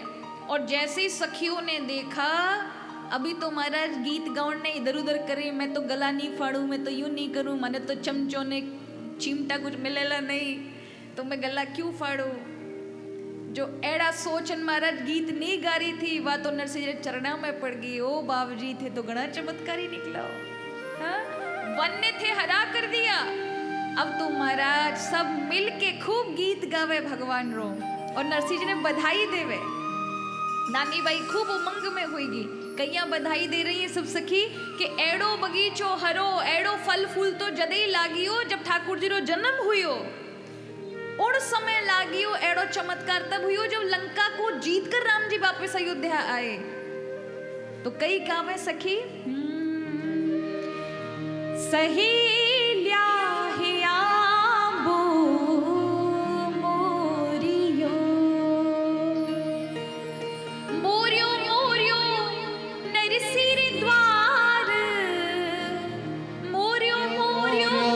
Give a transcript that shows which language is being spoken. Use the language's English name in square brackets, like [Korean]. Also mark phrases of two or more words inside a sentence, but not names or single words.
[Rajasthani] और जैसे ही सखियों ने देखा, अभी तो महाराज गीत गाउन ने इधर उधर करे, मैं तो गला नहीं फाड़ू, मैं तो यूं नहीं करूं, मैंने तो चमचों ने चिमटा कुछ मिलेला नहीं तो मैं गला क्यों फाड़ू। जो एड़ा सोचन महाराज गीत नहीं गा रही थी, वह तो नरसिंह जी चरणा में पड़ गई। ओ बाबूजी थे तो घना चमत्कारी निकला, हाँ? वन ने थे हरा कर दिया। अब तो महाराज सब मिल के खूब गीत गावे भगवान रो, और नरसिंह जी ने बधाई देवे। नानी बाई खूब उमंग में हुईगी, कईया बधाई दे रही है सब सखी कि एड़ो बगीचो हरो, एड़ो फल फूल तो जदे लागियो जब ठाकुर जी रो जन्म हुयो, उन समय लागियो एड़ो चमत्कार तब हुयो जब लंका को जीत कर राम जी वापस अयोध्या आए। तो कई गावे सखी सहेल्या हियाबो मोरियो, मोरियो मोरियो नरसिर द्वार, मोरियो मोरियो